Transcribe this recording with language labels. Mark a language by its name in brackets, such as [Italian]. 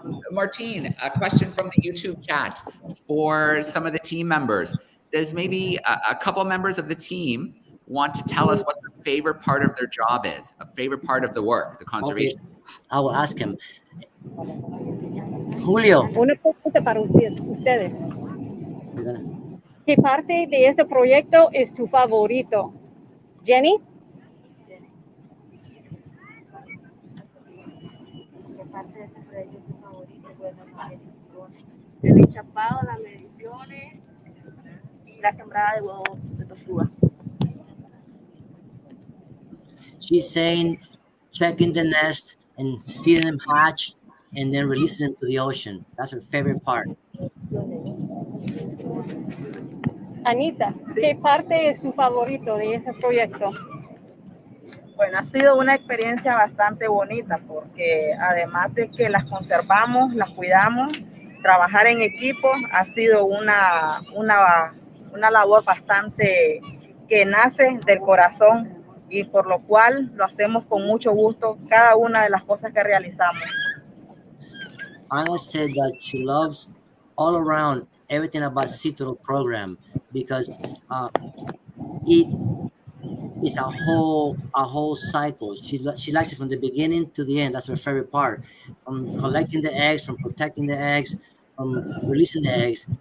[English] Martine, a question from the YouTube chat for some of the team members. Does maybe a couple members of the team want to tell us what their favorite part of their job is, a favorite part of the work, the conservation? Okay. I will ask him. Julio. [Spanish] Una pregunta para ustedes. ¿Qué parte de ese proyecto es tu favorito? Jenny? ¿Qué parte de este proyecto es tu favorito? Bueno, las mediciones. El enchapado, las mediciones y la sembrada de huevos de tortuga. [English] She's saying checking the nest and seeing them hatch and then releasing them to the ocean. That's her favorite part. [Spanish] Anita, ¿qué parte es su favorito de ese proyecto? Bueno, ha sido una experiencia bastante bonita porque además de que las conservamos, las cuidamos, trabajar en equipo ha sido una labor bastante que nace del corazón y por lo cual lo hacemos con mucho gusto cada una de las cosas que realizamos. [English] Anna said that she loves all around everything about Sea Turtle program because it is a whole cycle. She likes it from the beginning to the end. That's her favorite part. From collecting the eggs, from protecting the eggs, from releasing the eggs.